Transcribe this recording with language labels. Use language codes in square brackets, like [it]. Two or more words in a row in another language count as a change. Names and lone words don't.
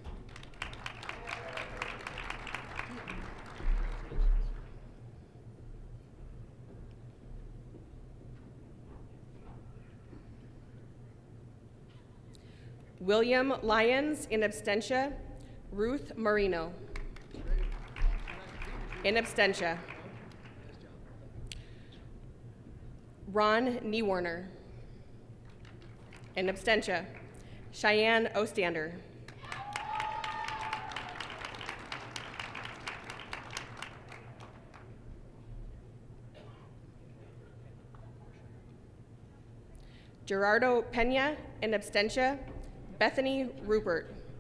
[en] William Lyons, [la] in absentia. [en] Ruth Marino. [la] In absentia. [en] Ron Niewarner. [la] In absentia. Cheyenne Ostander. [en] Gerardo Pena, [la] in absentia. [en] Bethany Rupert.